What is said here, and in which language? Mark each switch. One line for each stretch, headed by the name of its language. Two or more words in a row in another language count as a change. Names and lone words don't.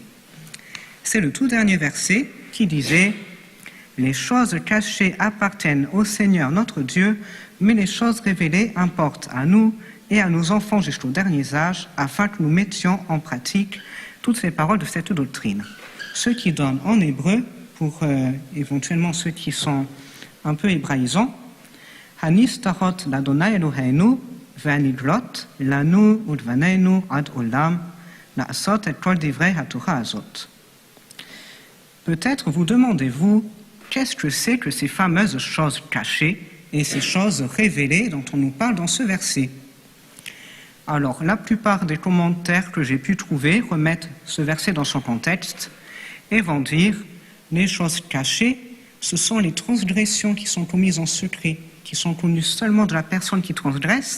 French: C'est le tout dernier verset qui disait « Les choses cachées appartiennent au Seigneur notre Dieu, mais les choses révélées importent à nous et à nos enfants jusqu'aux derniers âges, afin que nous mettions en pratique toutes ces paroles de cette doctrine. Ce qui donne en hébreu, pour éventuellement ceux qui sont un peu hébraïsants,
Hebrew: הנסתרות לה' אלוהינו והנגלות לנו ולבנינו עד עולם לעשות את כל דברי התורה הזאת.
French: Peut-être vous demandez-vous qu'est-ce que c'est que ces fameuses choses cachées et ces choses révélées dont on nous parle dans ce verset. Alors, la plupart des commentaires que j'ai pu trouver remettent ce verset dans son contexte et vont dire les choses cachées, ce sont les transgressions qui sont commises en secret, qui sont connues seulement de la personne qui transgresse.